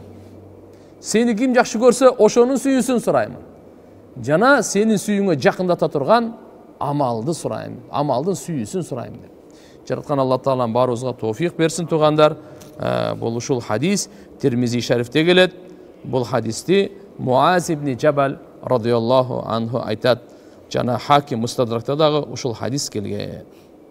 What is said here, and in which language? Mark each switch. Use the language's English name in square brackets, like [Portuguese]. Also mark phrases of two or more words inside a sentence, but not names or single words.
[Kyrgyz] Сени ким жакшы көрсө, ошонун сүйүүсүн сураймын. Жана сенин сүйүүңө жакындата турган амалды сураймын, амалдын сүйүүсүн сураймын деп. Жараткан Алла Таалам баарыбызга тоофик берсин тугандар. Бул ушул хадис Тирмизи шарифте келет. Бул хадисти Муаз ибн Джабал [Arabic] رضي الله عنه [Kyrgyz] айтат. Жана Хаким Мустадракта дагы ушул хадис келген.